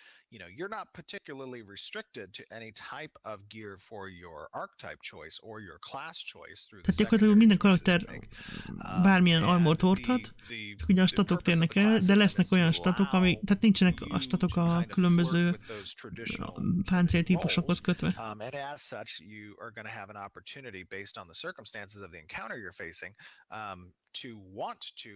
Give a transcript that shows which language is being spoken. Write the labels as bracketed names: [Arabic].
[English] You know, you're not particularly restricted to any type of gear for your archetype choice or your class choice through the [Hungarian] tehát gyakorlatilag minden karakter bármilyen armort hordhat, csak ugye a statok térnek el, de lesznek olyan statok, ami, tehát nincsenek a statok a különböző páncéltípusokhoz kötve. [English] And as such, you are going to have an opportunity based on the circumstances of the encounter you're facing to want to